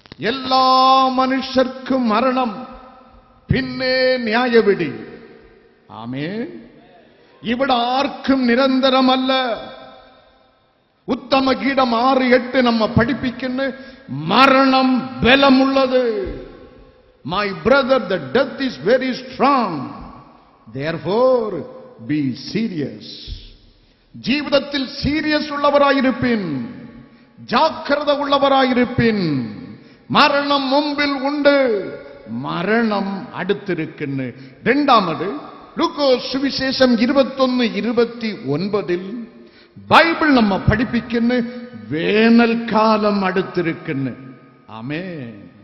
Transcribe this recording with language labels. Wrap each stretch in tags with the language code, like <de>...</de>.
<ml>എല്ലാ മനുഷ്യർക്കും മരണം, പിന്നെ ന്യായവിധി. ആമേൻ. ഇവിടെ ആർക്കും നിരന്തരമല്ല. ഉത്തമ ഗീതം 6:8 നമ്മ പഠിപ്പിക്കുന്നു, മരണം ബലമുള്ളത്.</ml> <en>My brother, the death is very strong. Therefore, be serious.</en> <ml>ജീവിതത്തിൽ സീരിയസ് ഉള്ളവരായിരിപ്പിൻ, ജാഗ്രത ഉള്ളവരായിരിപ്പിൻ. മരണം മുമ്പിൽ ഉണ്ട്, മരണം അടുത്തിരിക്കുന്നു. രണ്ടാമത് ലൂക്കോസ് സുവിശേഷം 21:29 ബൈബിൾ നമ്മ പഠിപ്പിക്കുന്നു, വേനൽക്കാലം അടുത്തിരിക്കുന്നു. ആമേൻ.</ml>